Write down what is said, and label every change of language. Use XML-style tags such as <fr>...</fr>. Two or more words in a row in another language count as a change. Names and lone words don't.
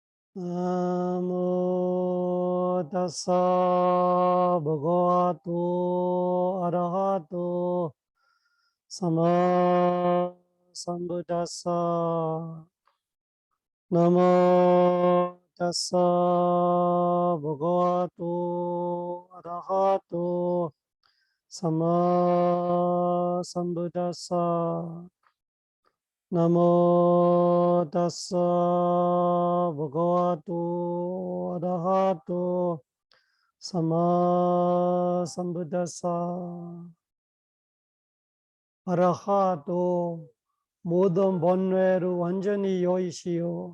<pi>나모 다사 버거와토 아라하토 사마 삼부다사 나모 다사 버거와토 아라하토 사마 삼부다사 나모 다사 버거와토 아라하토 사마 삼부다사 아라하토</pi> <ko>모든 번뇌를 완전히 여의시오.</ko>